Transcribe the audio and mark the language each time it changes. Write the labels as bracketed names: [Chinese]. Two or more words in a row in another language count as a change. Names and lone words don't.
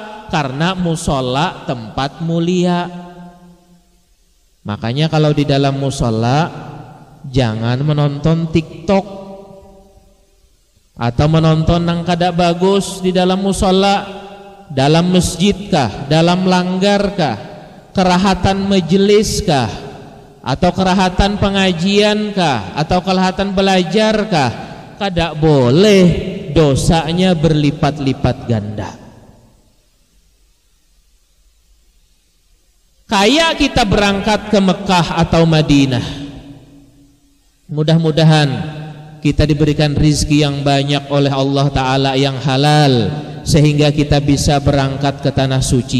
[Indonesian] Karena musola tempat mulia. Makanya kalau di dalam musola jangan menonton TikTok atau menonton yang kada bagus di dalam musola. Dalam masjidkah, dalam langgarkah, kerahatan majeliskah, atau kerahatan pengajiankah, atau kerahatan belajarkah, kada boleh, dosanya berlipat-lipat ganda. Kayak kita berangkat ke Mekah atau Madinah, mudah-mudahan kita diberikan rizki yang banyak oleh Allah Ta'ala yang halal, sehingga kita bisa berangkat ke tanah suci.